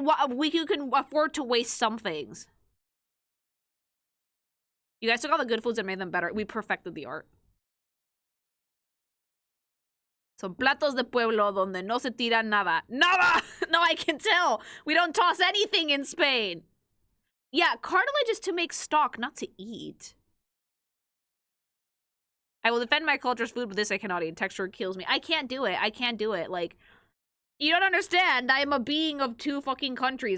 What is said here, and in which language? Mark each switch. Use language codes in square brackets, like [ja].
[en] We can afford to waste some things. You guys took all the good foods and made them better. We perfected the art. [es] So, platos de pueblo donde no se tira nada. [en] Nada! No, I can tell. We don't toss anything in Spain. Yeah, cartilage is to make stock, not to eat. I will defend my culture's food, but this I cannot eat. Texture kills me. I can't do it. Like, you don't understand. I am a being of two fucking countries.